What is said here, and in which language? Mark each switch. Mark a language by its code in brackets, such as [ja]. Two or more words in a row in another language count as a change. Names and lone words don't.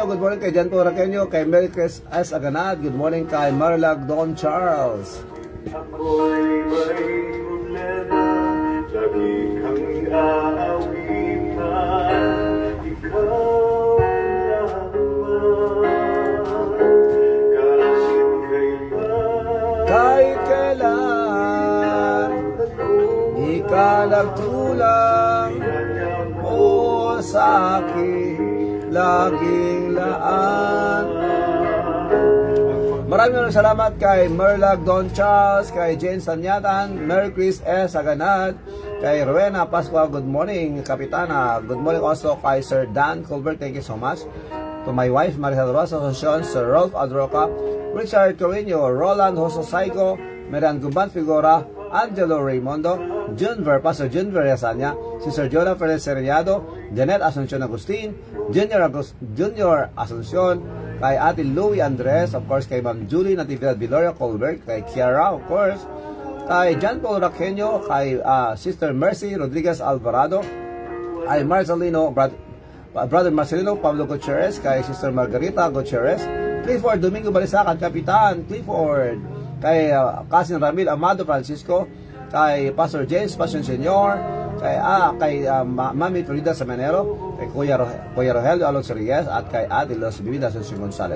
[en] Good morning kay Janto Raqueño. [tl] Kay Mary Chris S. Aganad. [en] Good morning kay Marlag Don Charles. [tl] Ako'y may problema, lagi kang aawitan, ikaw lamang. Kahit kailan di ka nagkulang, o sa akin laging laan. Maraming salamat kay Merlag Don Charles, kay Jane Sanyatan, Mary Chris S. Aganad, kay Rowena Pascua. [en] Good morning, Kapitana. Good morning also kay Sir Dan Colbert. Thank you so much. To my wife, Maricel Rosa Asuncion, Sir Rolf Adroca, Richard Carino, Roland Hoso Saigo, Meran Guban Figura, Angelo Raymondo, Junver, Pastor Junver Yasanya, [tl] si Sir Jonah Perez Seriado, Janet Asuncion Agustin, Junior Asuncion, kay Ate Louie Andres, [en] of course, [tl] kay Ma'am Julie Natividad Viloria Colbert, kay Kiara, [en] of course, [tl] kay John Paul Raqueño, kay Sister Mercy Rodriguez Alvarado, kay Marcelino, Brother Marcelino Pablo Gutierrez, kay Sister Margarita Gutierrez, Clifford Domingo Balisacan, Kapitan Clifford, kay Cousin Ramil Amado Francisco, kay Pastor James Passion Senior, kay Mami Frida Semenero, kay Kuya Rogelio Alonso Reyes, at kay Ate Los Bibida Asuncion Gonzales.